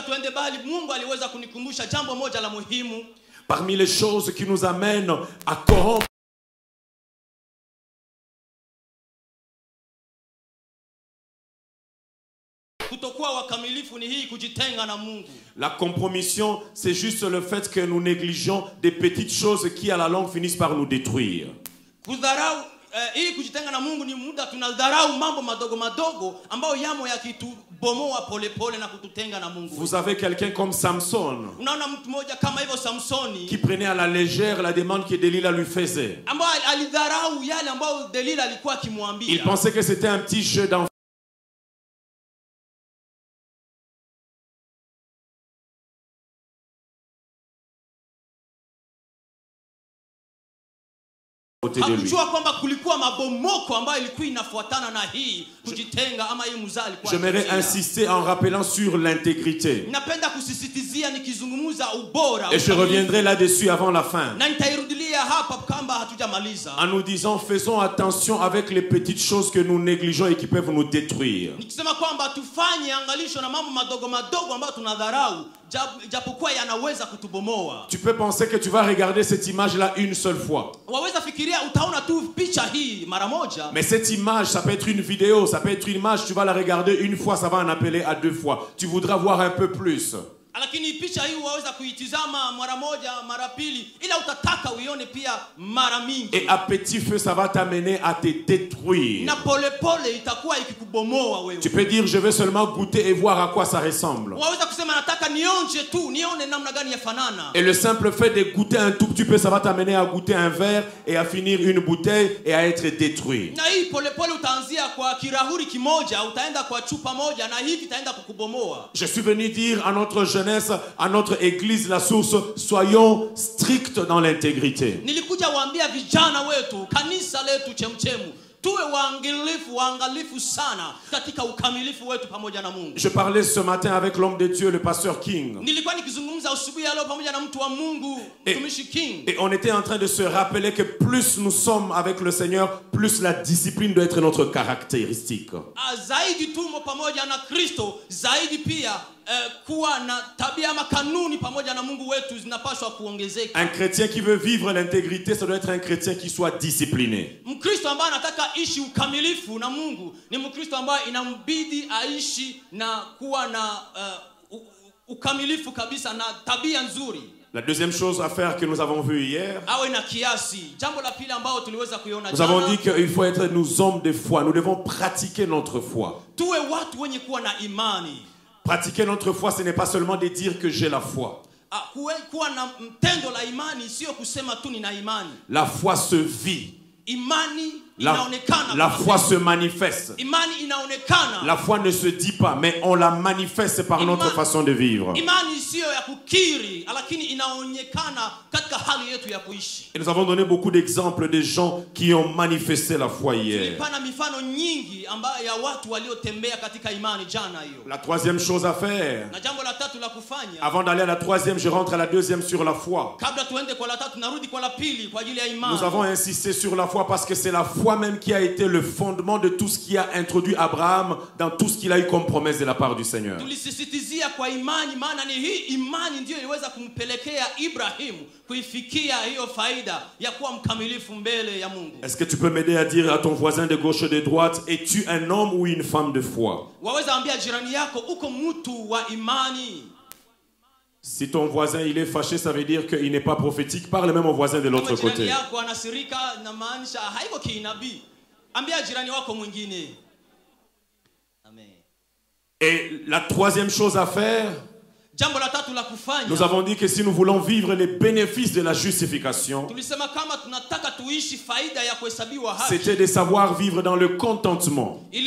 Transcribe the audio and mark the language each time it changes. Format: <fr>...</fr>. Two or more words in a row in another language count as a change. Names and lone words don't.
<fr>Parmi les choses qui nous amènent à corrompre la compromission, c'est juste le fait que nous négligeons des petites choses qui à la longue finissent par nous détruire.</fr> <sw>hii kujitenga na Mungu ni muda tunadharau mambo madogo madogo ambayo yamo yakitubomoa pole pole na kututenga na Mungu.</sw> <fr>Vous avez quelqu'un comme Samson</fr> <sw>Unaona mtu mmoja kama hivyo Samsoni</sw> <fr>qui prenait à la légère la demande que Delilah lui faisait.</fr> <sw>ambaye alidharau yale ambayo Delila alikuwa akimwambia.</sw> <fr>Il pensait que c'était un petit jeu d'enfant.</fr> <sw>Hakujua kwamba kulikuwa mabomoko ambayo ilikuwa inafuatana na hii kujitenga ama hii mzaa alikuwa.</sw> <fr>J'aimerais insister en rappelant sur l'intégrité.</fr> <sw>Napenda kusisitizia nikizungumza ubora.</sw> <fr>Et je reviendrai là-dessus avant la fin.</fr> <sw>Na nitairudilia hapa kama hatujamaliza.</sw> <fr>En nous disant faisons attention avec les petites choses que nous négligeons et qui peuvent nous détruire.</fr> <sw>Nikisema kwamba tufanye angalisho na mambo madogo madogo ambayo tunadharau japokuwa yanaweza kutubomoa.</sw> <fr>Tu peux penser que tu vas regarder cette image là une seule fois.</fr> <sw>Waweza fikiria utaona tu picha hii mara moja.</sw> <fr>Mais cette image, ça peut être une vidéo, ça peut être une image, tu vas la regarder une fois, ça va en appeler à 2 fois. Tu voudras voir un peu plus.</fr> <sw>Lakini picha hii waweza kuitizama mara moja, mara pili, ila utataka uione pia mara mingi.</sw> <fr>Et à petit feu, ça va t'amener à te détruire.</fr> <sw>Na pole pole itakuwa ikikubomoa wewe.</sw> <fr>Tu peux dire je vais seulement goûter et voir à quoi ça ressemble.</fr> <sw>Waweza kusema nataka nionje tu, nione namna gani yafanana.</sw> <fr>Et le simple fait de goûter un tout petit peu, ça va t'amener à goûter un verre et à finir une bouteille et à être détruit.</fr> <sw>Na hii pole pole utaanzia kwa kirahuri kimoja, utaenda kwa chupa moja na hivi itaenda kukubomoa.</sw> <fr>Je suis venu dire à notre jeunesse, à notre église La Source, soyons stricts dans l'intégrité.</fr> <sw>Nilikuja waambia vijana wetu, kanisa letu Chemchemu, tuwe waangalifu sana katika ukamilifu wetu pamoja na Mungu.</sw> <fr>Je parlais ce matin avec l'homme de Dieu, le pasteur King.</fr> <sw>Nilikuwa nikizungumza asubuhi leo pamoja na mtu wa Mungu, mtumishi King.</sw> <fr>Et on était en train de se rappeler que plus nous sommes avec le Seigneur, plus la discipline doit être notre caractéristique.</fr> <sw>Zaidi tumo pamoja na Kristo, zaidi pia kuwa na tabia ama kanuni pamoja na Mungu wetu zinapaswa kuongezeka.</sw> <fr>Un chrétien qui veut vivre l'intégrité, ça doit être un chrétien qui soit discipliné.</fr> <sw>Mkristo ambaye anataka ishi ukamilifu na Mungu ni Mkristo ambaye inambidi aishi na kuwa na ukamilifu kabisa na tabia nzuri.</sw> <fr>La deuxième chose à faire que nous avons vu hier,</fr> <sw>awe na kiasi. Jambo la pili ambao tuliweza kuiona</sw> <fr>nous avons dit qu'il faut être nous hommes de foi. Nous devons pratiquer notre foi.</fr> <sw>Tuwe watu wenye kuwa na imani.</sw> <fr>Pratiquer notre foi, ce n'est pas seulement de dire que j'ai la foi.</fr> <sw>Kuwa na mtendo la imani sio kusema tu nina imani.</sw> <fr>La foi se vit.</fr> <sw>Imani</sw> <fr>la foi se manifeste.</fr> <sw>Imani inaonekana.</sw> <fr>La foi ne se dit pas, mais on la manifeste par notre façon de vivre.</fr> <sw>Imani sio ya kukiri, lakini inaonekana katika hali yetu ya kuishi.</sw> <fr>Et nous avons donné beaucoup d'exemples de gens qui ont manifesté la foi hier.</fr> <sw>Tulipana mifano nyingi ambayo ya watu waliotembea katika imani jana hiyo.</sw> <fr>La troisième chose à faire.</fr> <sw>Na jambo la tatu la kufanya.</sw> <fr>Avant d'aller à la troisième, je rentre à la deuxième sur la foi.</fr> <sw>Kabla tuende kwa la tatu narudi kwa la pili kwa ajili ya imani.</sw> <fr>Nous avons insisté sur la foi parce que c'est la foi même qui a été le fondement de tout ce qui a introduit Abraham dans tout ce qu'il a eu comme promesse de la part du Seigneur.</fr> <sw>Tulisisitizia kwa imani, maana ni hii imani ndio iliweza kumpelekea Ibrahimu kuifikia hiyo faida ya kuwa mkamilifu mbele ya Mungu.</sw> <fr>Est-ce que tu peux m'aider à dire à ton voisin de gauche et de droite, es-tu un homme ou une femme de foi?</fr> <sw>Waweza ambia jirani yako uko mtu wa imani.</sw> <fr>Si ton voisin il est fâché, ça veut dire qu'il n'est pas prophétique. Parle même au voisin de l'autre côté. Et la troisième chose à faire, nous avons dit que si nous voulons vivre les bénéfices de la justification, c'était de savoir vivre dans le contentement.</fr>